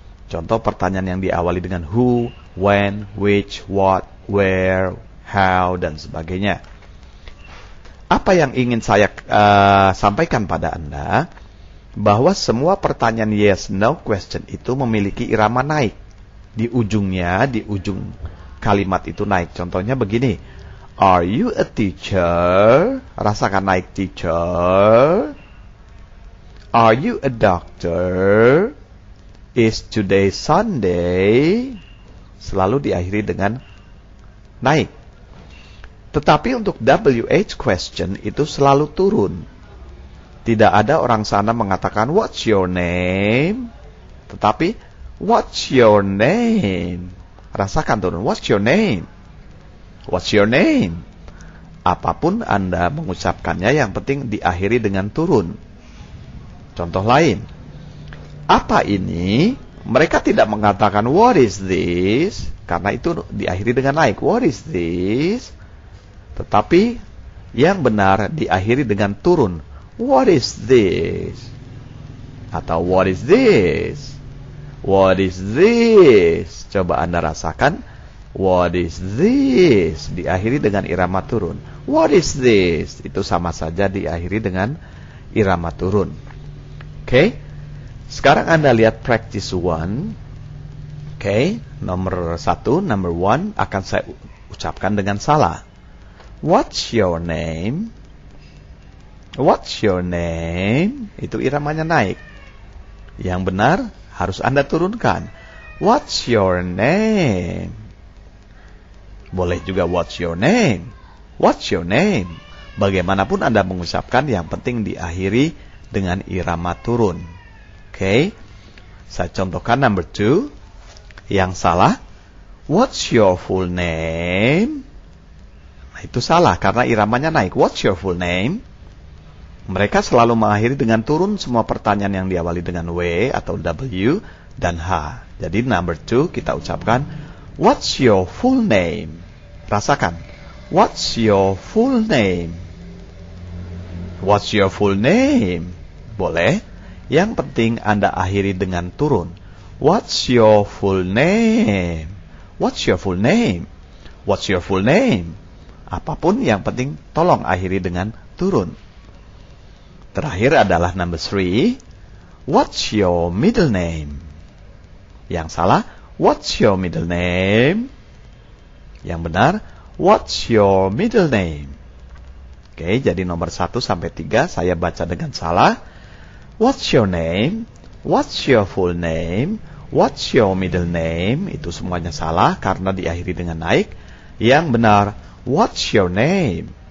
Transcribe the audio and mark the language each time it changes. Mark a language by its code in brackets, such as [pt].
[id] Contoh pertanyaan yang diawali dengan who, when, which, what, where, how, dan sebagainya. Apa yang ingin saya sampaikan pada Anda, bahwa semua pertanyaan yes, no question itu memiliki irama naik. Di ujungnya, di ujung kalimat itu naik. Contohnya begini, [en] are you a teacher? [id] Rasakan naik [en] teacher. Are you a doctor? Is today Sunday? [id] Selalu diakhiri dengan naik. Tetapi untuk WH question itu selalu turun. Tidak ada orang sana mengatakan [en] what's your name? Tetapi what's your name? [id] Rasakan turun, [en] what's your name? What's your name? [id] Apapun Anda mengucapkannya, yang penting diakhiri dengan turun. Contoh lain, apa ini? Mereka tidak mengatakan [en] what is this? [id] Karena itu diakhiri dengan naik, [en] what is this? [id] Tetapi yang benar diakhiri dengan turun, what is this? [en] Atau what is this? What is this? [id] Coba Anda rasakan, [en] what is this? [id] Diakhiri dengan irama turun. [en] What is this? [id] Itu sama saja diakhiri dengan irama turun. Oke. Sekarang Anda lihat practice 1. Oke. Nomor 1, number 1 akan saya ucapkan dengan salah. [en] What's your name? What's your name? [id] Itu iramanya naik. Yang benar harus Anda turunkan. [en] What's your name? [id] Boleh juga [en] what's your name? What's your name? [id] Bagaimanapun Anda mengucapkan, yang penting diakhiri dengan irama turun. Oke. Saya contohkan number 2. Yang salah, [en] what's your full name? [id] Nah, itu salah karena iramanya naik. [en] What's your full name? [id] Mereka selalu mengakhiri dengan turun semua pertanyaan yang diawali dengan W atau W dan H. Jadi number 2 kita ucapkan, [en] what's your full name? [id] Rasakan. [en] What's your full name? What's your full name? Boleh. [id] Yang penting Anda akhiri dengan turun. [en] What's your full name? What's your full name? What's your full name? [id] Apapun yang penting tolong akhiri dengan turun. Terakhir adalah number 3. [en] What's your middle name? [id] Yang salah, [en] what's your middle name? [id] Yang benar, [en] what's your middle name? [id] Oke, jadi nomor 1 sampai 3 saya baca dengan salah. [en] What's your name? What's your full name? What's your middle name? [id] Itu semuanya salah karena diakhiri dengan naik. Yang benar, [en] what's your name?